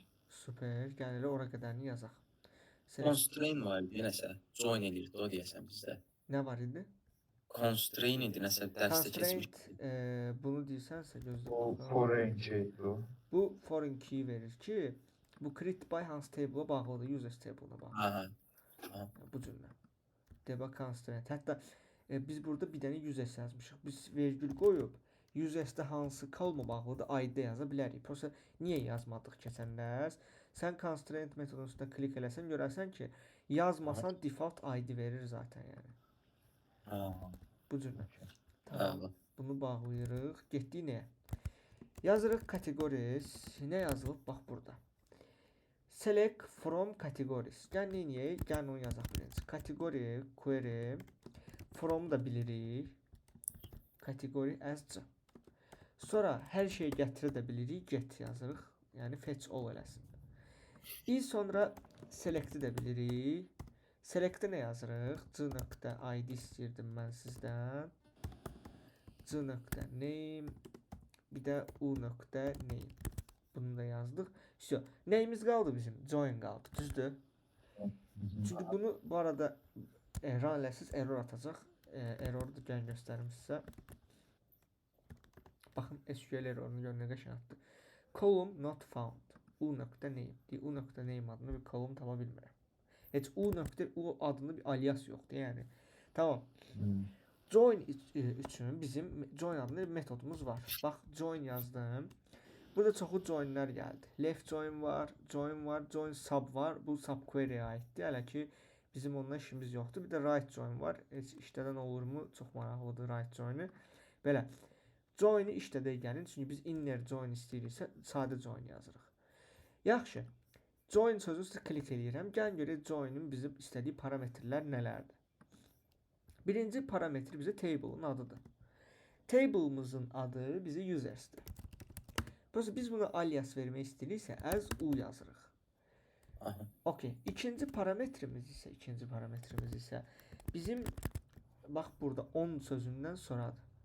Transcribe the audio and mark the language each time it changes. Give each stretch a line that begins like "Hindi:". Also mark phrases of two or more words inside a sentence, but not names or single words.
Azerbaijani: Super. Gəlin elə ora qədərini yazaq. Constraint var idi nəsə. Join eləyirdi o deyəsən bizdə. Nə var idi? Constraint idi nəsə dərsdə keçmiş. Constraint bunu deyirsənsə gözlə. O
English: foreign key'dir.
Azerbaijani: Bu
English: foreign key
Azerbaijani: verir ki, bu
English: create by
Azerbaijani: hansı table'a bağlıdır,
English: users table'ına
Azerbaijani: bağlıdır. Bu cümlə.
English: Debug constraint.
Azerbaijani: Hətta biz burada bir dənə users yazmışıq. Biz vergül qoyub users'də hansı kolma bağlıdır, id yaza bilərik. Prosta niyə yazmadıq keçən dərs? Sən constraint metodunun üstünə klik eləsən, görərsən ki, yazmasan
English: default id
Azerbaijani: verir zaten yəni. Bu cürlə. Tamam. Bunu bağlayırıq. Getdik nəyə? Yazırıq categories. Nə yazılıb? Bax burada.
English: Select from categories.
Azerbaijani: Gəlin neyək? Gəlin onu yazaq birinci.
English: Category, query.
Azerbaijani: From da bilirik.
English: Category as c.
Azerbaijani: Sonra hər şeyi gətirə də bilirik. Get yazırıq. Yəni
English: fetch all
Azerbaijani: eləsin. Sonra select'i də bilirik. Select'e nə yazırıq? C.id istəyirdim mən sizdən. c.name bir də u.name. Bunu da yazdıq. Все. Neyimiz qaldı bizim? Join qaldı. Düzdür? Çünki bunu bu arada run eləsiz error atacaq. Erroru da gəlin göstərim sizə. Baxın SQL errorunu görün nə qəşəng atdı.
English: Column not found. u.name. u.name
Azerbaijani: adını bir column tapa bilmirəm. Heç u adında bir alias yoxdur, yəni. Tamam. Join üçün bizim join adlı bir metodumuz var. Bax, join yazdım. Burada çoxu joinlər gəldi.
English: Left join
Azerbaijani: var,
English: join sub
Azerbaijani: var. Bu subquery-yə aiddir. Hələ ki bizim onunla işimiz yoxdur. Bir də
English: right join
Azerbaijani: var. Heç işlədən olurmu? Çox maraqlıdır
English: right join-i.
Azerbaijani: Belə. Join-i işlədə gəlin. Çünki biz
English: inner join
Azerbaijani: istəyiriksə sadə join yazırıq. Yaxşı. Join sözü üstə klik edirəm. Gəlin görək join-in bizim istədiyi parametrlər nələrdir. Birinci parametri bizə table-ın adıdır. Table-mızın adı bizə users-dir. Biz buna alias vermək istəyiriksə
English: as u
Azerbaijani: yazırıq. Okay. İkinci parametrimiz isə bizim bax burada 10 sözündən sonradır.